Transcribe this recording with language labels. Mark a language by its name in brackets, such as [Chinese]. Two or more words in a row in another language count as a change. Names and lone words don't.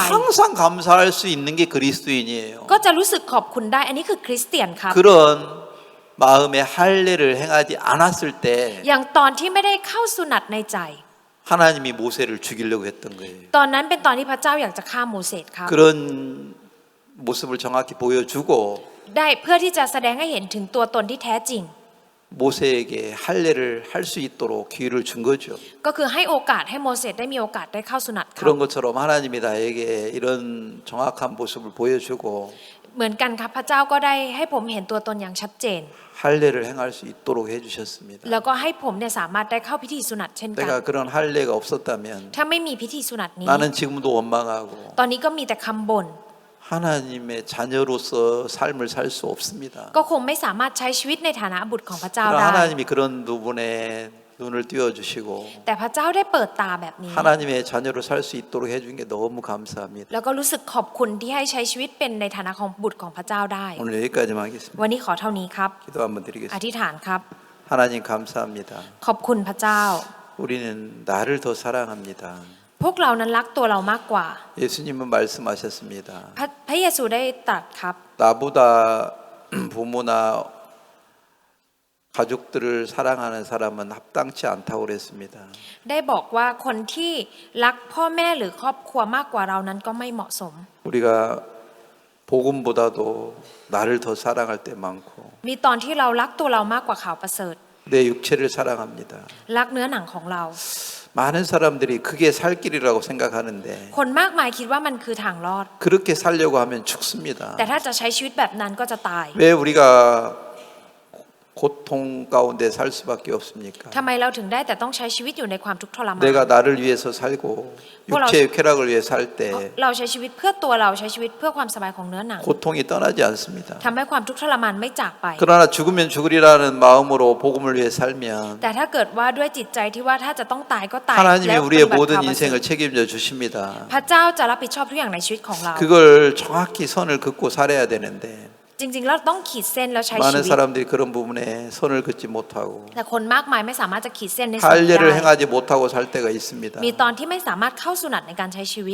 [Korean] 항상 감사할 수 있는 게 그리스도인이에요. [Thai] ก็จะรู้สึกขอบคุณได้อันนี้คือคริสเตียนครับ [Korean] 그런 마음에 할례를 행하지 않았을 때 [Thai] อย่างตอนที่ไม่ได้เข้าสุนัตในใจ [Korean] 하나님이 모세를 죽이려고 했던 거예요. [Thai] ตอนนั้นเป็นตอนที่พระเจ้าอยากจะฆ่าโมเสสครับ [Korean] 그런 모습을 정확히 보여주고 [Thai] ได้เพื่อที่จะแสดงให้เห็นถึงตัวตนที่แท้จริง [Korean] 모세에게 할례를 할 수 있도록 기회를 준 거죠. [Thai] ก็คือให้โอกาสให้โมเสสได้มีโอกาสได้เข้าสุนัตครับ [Korean] 그런 것처럼 하나님이 나에게 이런 정확한 모습을 보여주고 [Thai] เหมือนกันครับพระเจ้าก็ได้ให้ผมเห็นตัวตนอย่างชัดเจน [Korean] 할례를 행할 수 있도록 해주셨습니다. [Thai] แล้วก็ให้ผมเนี่ยสามารถได้เข้าพิธีสุนัตเช่นกัน [Korean] 내가 그런 할례가 없었다면 [Thai] ถ้าไม่มีพิธีสุนัตนี้ [Korean] 나는 지금도 원망하고 [Thai] ตอนนี้ก็มีแต่คำบ่น [Korean] 하나님의 자녀로서 삶을 살 수 없습니다. [Thai] ก็คงไม่สามารถใช้ชีวิตในฐานะบุตรของพระเจ้า [Korean] 그러나 [Thai] ได้ [Korean] 하나님이 그런 부분에 눈을 띄워주시고 [Thai] แต่พระเจ้าได้เปิดตาแบบนี้ [Korean] 하나님의 자녀로 살 수 있도록 해준 게 너무 감사합니다. [Thai] แล้วก็รู้สึกขอบคุณที่ให้ใช้ชีวิตเป็นในฐานะของบุตรของพระเจ้าได้ [Korean] 오늘 여기까지만 하겠습니다. [Thai] วันนี้ขอเท่านี้ครับ [Korean] 기도 한번 [Thai] อ [Korean] 드리겠습니다. [Thai] ธิษฐานครับ [Korean] 하나님 감사합니다. [Thai] ขอบคุณพระเจ้า [Korean] 우리는 나를 더 사랑합니다. [Thai] พวกเรานั้นรักตัวเรามากกว่า [Korean] 예수님은 말씀하셨습니다. [Thai] พระเยซูได้ตรัสครับ [Korean] 나보다 부모나 가족들을 사랑하는 사람은 합당치 않다고 그랬습니다. [Thai] ได้บอกว่าคนที่รักพ่อแม่หรือครอบครัวมากกว่าเรานั้นก็ไม่เหมาะสม [Korean] 우리가 복음보다도 나를 더 사랑할 때 많고 [Thai] มีตอนที่เรารักตัวเรามากกว่าข่าวประเสริฐ [Korean] 내 육체를 사랑합니다. [Thai] รักเนื้อหนังของเรา [Korean] 많은 사람들이 그게 살 길이라고 생각하는데 [Thai] คนมากมายคิดว่ามันคือทางรอด [Korean] 그렇게 살려고 하면 죽습니다. [Thai] แต่ถ้าจะใช้ชีวิตแบบนั้นก็จะตาย [Korean] 왜 우리가 고통 가운데 살 수밖에 없습니까? [Thai] ทำไมเราถึงได้แต่ต้องใช้ชีวิตอยู่ในความทุกข์ทรมาน [Korean] 내가 나를 위해서 살고 육체의 쾌락을 위해 살 때 [Thai] เราใช้ชีวิตเพื่อตัวเราใช้ชีวิตเพื่อความสบายของเนื้อหนัง [Korean] 고통이 떠나지 않습니다. [Thai] ทำให้ความทุกข์ทรมานไม่จากไป [Korean] 그러나 죽으면 죽으리라는 마음으로 복음을 위해 살면 [Thai] แต่ถ้าเกิดว่าด้วยจิตใจที่ว่าถ้าจะต้องตายก็ตาย [Korean] 하나님이 [Thai] แล้ว [Korean] 우리의 [Thai] ปฏิบัติ [Korean] 모든 [Thai] ข่าวประเสริ [Korean] 인생을 [Thai] ฐ [Korean] 책임져 주십니다. [Thai] พระเจ้าจะรับผิดชอบทุกอย่างในชีวิตของเรา [Korean] 그걸 정확히 선을 긋고 살아야 되는데 [Thai] จริงๆเราต้องขีดเส้นแล้วใช้ชี [Korean] 많은 [Thai] วิต [Korean] 사람들이 그런 부분에 선을 긋지 못하고 [Thai] แต่คนมากมายไม่สามารถจะขีดเส้นในสิ่งนี้ [Korean] 할례를 [Thai] ได้ [Korean] 행하지 못하고 살 때가 있습니다. [Thai] มีตอนที่ไม่สามารถเข้าสุนัตในการใช้ชีวิต